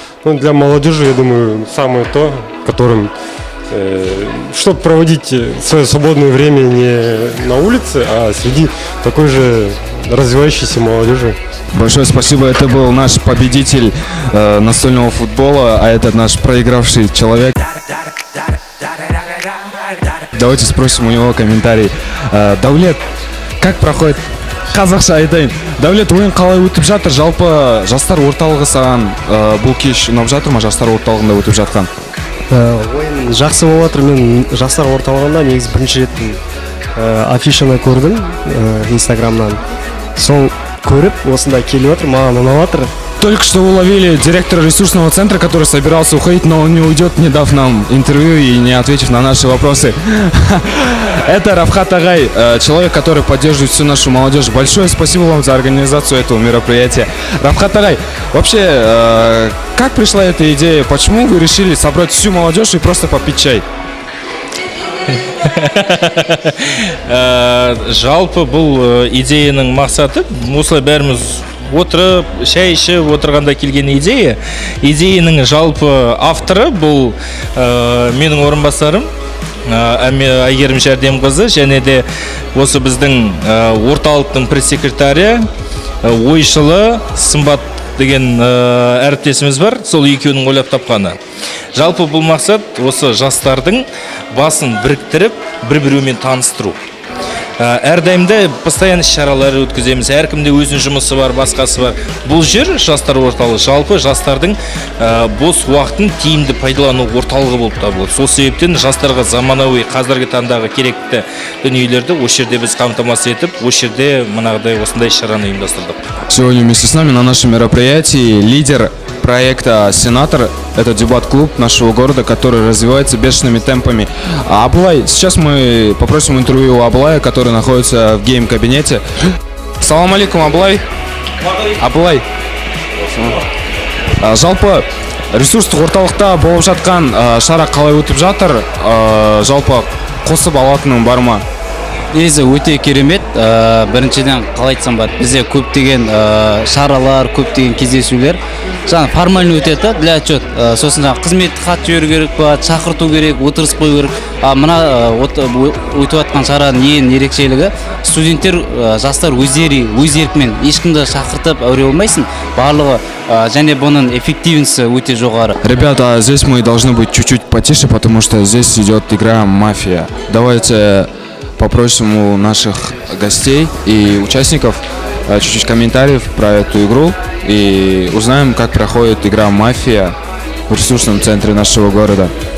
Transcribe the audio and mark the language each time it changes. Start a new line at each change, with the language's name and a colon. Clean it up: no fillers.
Russian: Но для молодежи, я думаю, самое то, которым, чтобы проводить свое свободное время не на улице, а среди такой же развивающейся молодежи. Большое спасибо. Это был наш победитель настольного футбола, а это наш проигравший человек. Давайте спросим у него комментарий. Даулет, как проходит?
Kazakh: Қазақша айтайын. Даулет, ойын қалай өтіп жатыр? Жалпы жастар орталығы саған бұл кеш ұнап жатыр ма? Жастар орталығында өтіп жатқан? Ойын жақсы болып жатыр. Мен жастар орталығында негізі бірінші рет афишаны көрдім инстаграмнан. Сол көріп, осында келіп отыр, маған ұнап жатыр.
Russian: Только что уловили директора ресурсного центра, который собирался уходить, но он не уйдет, не дав нам интервью и не ответив на наши вопросы. Это Рафхат Агай, человек, который поддерживает всю нашу молодежь. Большое спасибо вам за организацию этого мероприятия. Рафхат Агай, вообще, как пришла эта идея? Почему вы решили собрать всю молодежь и просто попить чай?
Kazakh: Жалпы бұл идеяның мақсаты осылай бәріміз отырып, шай ішіп отырғанда келген идея. Идеяның жалпы авторы бұл менің орынбасарым Әйгерім Жәрдемқызы, және де осы біздің орталықтың пресс-секретарі, ойшылы Сымбат деген әріптесіміз бар, сол екеуінің ойлап тапқаны. Жалпы бұл мақсат осы жастардың басын біріктіріп, бір-бірумен таныстыру. Әрдайымда постоянно шаралар өткіземіз, әркімде өзінің жұмысы бар, басқасы бар. Бұл жер жастар орталығы, жалпы жастардың бос уақытын тиімді пайдалану орталығы болып табылады. Сол себептен жастарға заманауи қазіргі таңдағы керекті дүниелерді осы жерде біз қамтамасыз етіп, осы жерде мынағыдай осындай шараны ұйымдастырдық.
Russian: Сегодня вместе с нами на нашем мероприятии лидер проекта «Сенатор». Это дебат-клуб нашего города, который развивается бешеными темпами. Аблай, сейчас мы попросим интервью у Аблая, который находится в гейм-кабинете.
Kazakh: Салам алейкум, Аблай. Аблай. Жалпы ресурстық орталықта болып жатқан шара қалай өтіп жатыр? Жалпы қосып алатының бар ма? Негізі өте керемет. Біріншіден қалай айтсам бар, бізде көптеген шаралар, көптеген кездесулер жаңа формально өтеді
Russian: для отчет.
Kazakh: Сосын жаңа қызметті хат жіберу керек па, шақырту керек, отырыс қою керек. Мына өтіп жатқан шараның ең ерекшелігі студенттер, жастар өз еркімен ешкімді шақыртып әуре болмайсың. Барлығы және бұның эффективності өте жоғары.
Russian: Ребята, здесь мы должны быть чуть-чуть потише, потому что здесь идет игра «Мафия». Давайте попросим у наших гостей и участников чуть-чуть комментариев про эту игру и узнаем, как проходит игра «Мафия» в ресурсном центре нашего города.